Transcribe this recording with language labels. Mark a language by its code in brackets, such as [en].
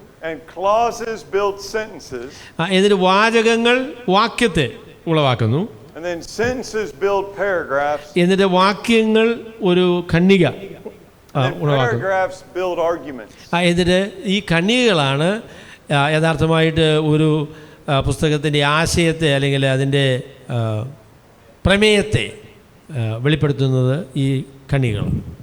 [en] And clauses build sentences. [ml] എന്നിട്ട് വാചകങ്ങൾ വാക്യത്തെ ഉളവാക്കുന്നു. [en] And then sentences build paragraphs. [ml] എന്നിട്ട് വാക്യങ്ങൾ ഒരു ഖണ്ഡിക ഉളവാക്കുന്നു. [en] Paragraphs build arguments. [ml] എന്നിട്ട് ഈ ഖണ്ഡികകളാണ് യഥാർത്ഥമായിട്ട് ഒരു പുസ്തകത്തിൻ്റെ ആശയത്തെ അല്ലെങ്കിൽ അതിൻ്റെ പ്രമേയത്തെ വെളിപ്പെടുത്തുന്നത് ഈ ഖണ്ഡികകളാണ്.